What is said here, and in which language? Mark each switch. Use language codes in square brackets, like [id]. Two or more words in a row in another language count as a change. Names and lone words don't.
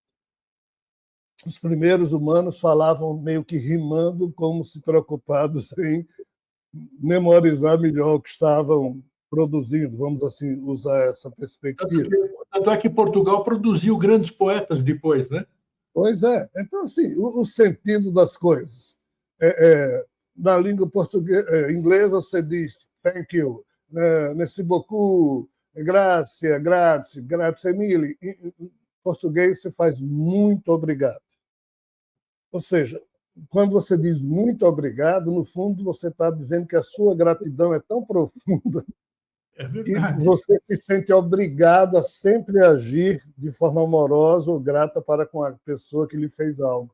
[pt] Os primeiros humanos falavam meio que rimando, como se preocupados em memorizar melhor o que estavam produzindo, vamos assim usar essa perspectiva. Tanto é que Portugal produziu grandes poetas depois, né? Pois é. Então, assim, o sentido das coisas. Na língua portuguesa, inglesa, você diz [en] thank you, [fr] merci beaucoup, [it] grazie, grazie, grazie mille. [pt] Em português, você faz muito obrigado. Ou seja, quando você diz muito obrigado, no fundo, você está dizendo que a sua gratidão é tão profunda que você se sente obrigado a sempre agir de forma amorosa ou grata para com a pessoa que lhe fez algo.